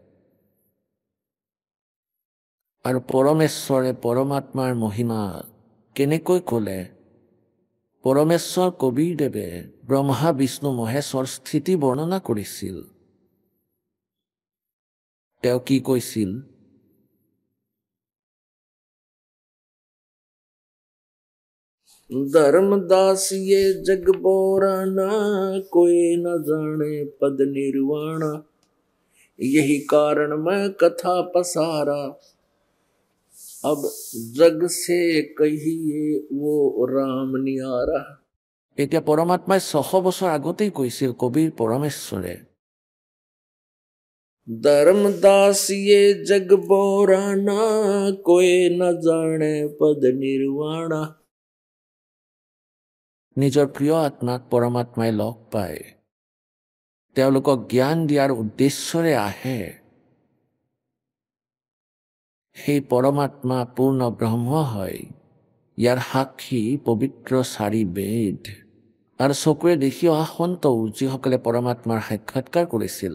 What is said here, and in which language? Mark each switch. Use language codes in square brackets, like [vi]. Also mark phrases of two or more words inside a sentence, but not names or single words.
[as] আৰু পৰমেশ্বৰে পৰমাত্মাৰ মহিমা কেনেকৈ কলে, পৰমেশ্বৰ কবীৰদেৱে ব্ৰহ্মা বিষ্ণু মহেশ্বৰ স্থিতি বৰ্ণনা কৰিছিল। তেওঁ কি কৈছিল, [hi] धर्मदास ये जग बोराना, कोई न जाने पद निर्वाणा, यही कारण मैं कथा पसारा, अब जग से कहिए वो राम नियारा। [as] এতিয়া পৰমাত্মাই 600 বছৰ আগতেই কৈছিল কবিৰ পৰমেশ্বৰে, [hi] धर्मदास ये जग बोराना, कोई न जाने पद निर्वाणा। [as] নিজৰ প্ৰিয় আত্মাক পৰমাত্মাই লগ পায়, তেওঁলোকক জ্ঞান দিয়াৰ উদ্দেশ্যৰে আহে। সেই পৰমাত্মা পূৰ্ণ ব্ৰহ্ম হয়। ইয়াৰ সাক্ষী পবিত্ৰ 4 বেদ আৰু চকুৰে দেখি অহা সন্ত যিসকলে পৰমাত্মাৰ সাক্ষাৎকাৰ কৰিছিল।